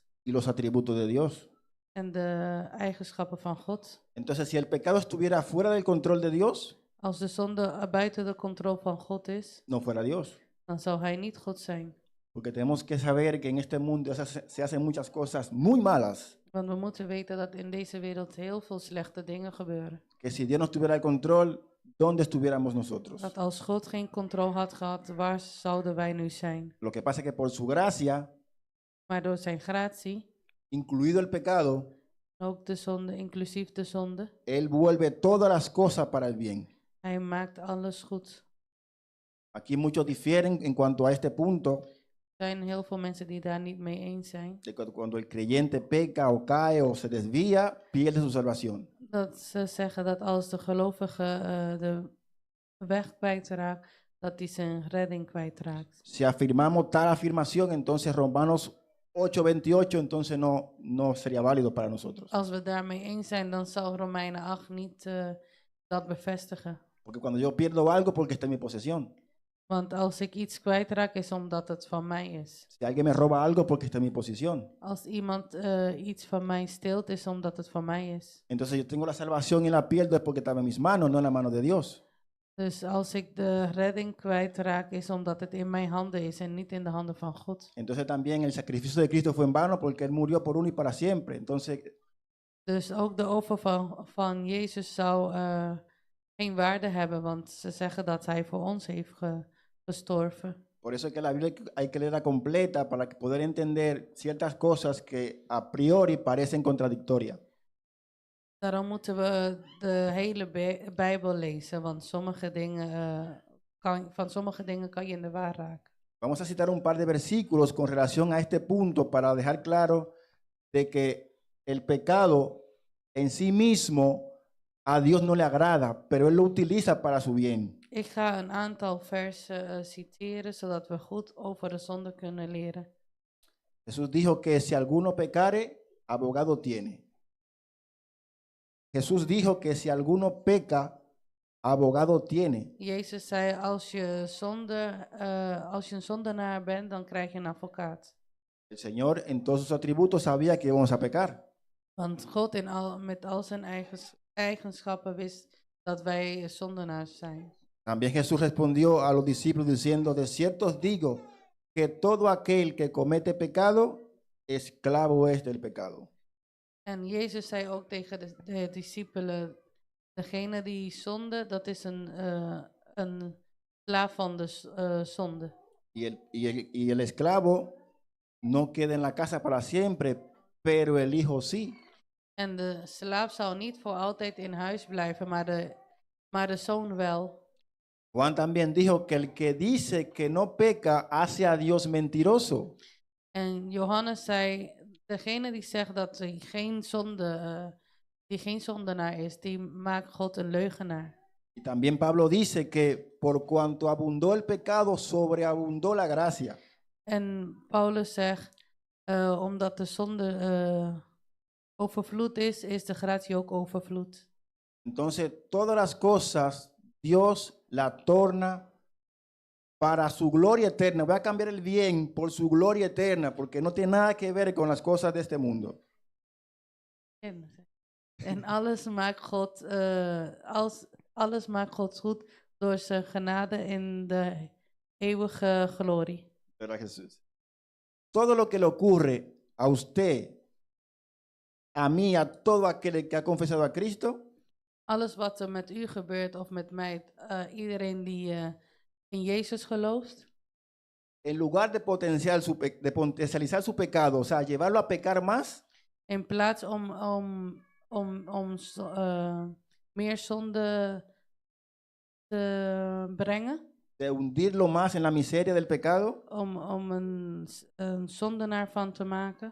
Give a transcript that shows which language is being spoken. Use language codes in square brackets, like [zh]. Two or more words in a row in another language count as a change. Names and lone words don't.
[es] Y los atributos de Dios. [nl] En de eigenschappen van God. [es] Entonces, si el pecado estuviera fuera del control de Dios, [nl] Als de zonde buiten de controle van God is, [es] no fuera Dios. [nl] dan zou hij niet God zijn. [es] Porque tenemos que saber que en este mundo se hacen muchas cosas muy malas. [nl] Want we moeten weten dat in deze wereld heel veel slechte dingen gebeuren. [es] Que si Dios no tuviera el control, ¿dónde estuviéramos nosotros? [nl] Dat als God geen controle had gehad, waar zouden wij nu zijn? [es] Lo que pasa es que por su gracia, [nl] Maar door zijn gratie, [es] incluido el pecado, [nl] ook de zonde, inclusief de zonde, [es] Él vuelve todas las cosas para el bien. [nl] hij maakt alles goed. [es] Aquí muchos difieren en cuanto a este punto, [nl] Er zijn heel veel mensen die daar niet mee eens zijn. [es] de que cuando el creyente peca o cae o se desvía, pierde su salvación. [nl] Dat ze zeggen dat als de gelovige de weg kwijtraakt, dat hij zijn redding kwijtraakt. [es] Si afirmamos tal afirmación, entonces Romanos 8:28, entonces no sería válido para nosotros. [nl] Als we daarmee eens zijn, dan zal Romeinen 8 niet dat bevestigen. [es] Porque cuando yo pierdo algo, porque está en mi posesión. [nl] Want als ik iets kwijtraak, is omdat het van mij is. [es] Si alguien me roba algo, porque está en mi posición. [nl] Als iemand iets van mij steelt, is omdat het van mij is. [es] Entonces yo tengo la salvación y la pierdo es porque estaba en mis manos, no en la mano de Dios. [nl] Dus als ik de redding kwijtraak, is omdat het in mijn handen is en niet in de handen van God. [es] Entonces también el sacrificio de Cristo fue en vano porque Él murió por uno y para siempre. Entonces, [nl] Dus ook de offer van Jezus zou geen waarde hebben, want ze zeggen dat hij voor ons heeft gestorven. [es] por eso es que la Biblia hay que leerla completa para poder entender ciertas cosas que a priori parecen contradictorias. [nl] Daarom moeten we de hele Bijbel lezen, want van sommige dingen kan je in de war raken. [es] Vamos a citar un par de versículos con relación a este punto para dejar claro de que el pecado en sí mismo a Dios no le agrada, pero Él lo utiliza para su bien. [nl] Ik ga een aantal versen citeren, zodat we goed over de zonde kunnen leren. [es] Jesús dijo que si alguno pecare, abogado tiene. Jesús dijo que si alguno peca, abogado tiene. [nl] Jezus zei, als je een zondenaar bent, dan krijg je een advocaat. [es] El Señor en todos sus atributos sabía que íbamos a pecar. [nl] Want God met al zijn eigenschappen wist dat wij zondenaars zijn. [es] También Jesús respondió a los discípulos diciendo, de cierto os digo que todo aquel que comete pecado, esclavo es del pecado. [nl] En Jezus zei ook tegen de discipelen, degene die zonde, dat is een slaaf van de zonde. [es] Y el esclavo no queda en la casa para siempre, pero el hijo sí. [nl] En de slaaf zou niet voor altijd in huis blijven, maar de zoon wel. [es] Juan también dijo que el que dice que no peca hace a Dios mentiroso. [nl] En Johannes zei, degene die zegt dat hij geen zondenaar is, die maakt God een leugenaar. [es] Y también Pablo dice que por cuanto abundó el pecado, sobreabundó la gracia. [nl] En Paulus zegt, omdat de zonde overvloed is de gratie ook overvloed. [es] Entonces, todas las cosas Dios la torna para su gloria eterna. Voy a cambiar el bien por su gloria eterna, porque no tiene nada que ver con las cosas de este mundo. [nl] En alles maakt God goed door zijn genade in de eeuwige glorie. [es] Pero Jesús. Todo lo que le ocurre a usted, a mí, a todo aquel que ha confesado a Cristo, [nl] Alles wat er met u gebeurt of met mij, iedereen die in Jezus gelooft, [es] en lugar de potencializar su pecado, o sea, llevarlo a pecar más, [nl] in plaats om meer zonde te brengen, [es] de hundirlo más en la miseria del pecado, [nl] om een zondenaar van te maken.